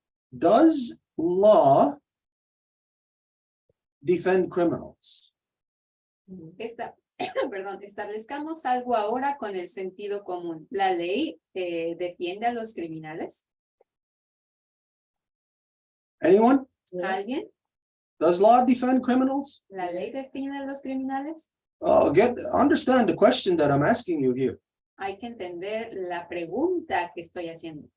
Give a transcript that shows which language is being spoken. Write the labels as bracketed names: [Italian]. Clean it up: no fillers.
[English] Does law defend criminals? [Spanish] Perdón, establezcamos algo ahora con el sentido común. ¿La ley defiende a los criminales? [English] Anyone? [Spanish] ¿Alguien? [English] Does law defend criminals? [Spanish] ¿La ley defiende a los criminales? [English] Understand the question that I'm asking you here. [Spanish] Hay que entender la pregunta que estoy haciendo.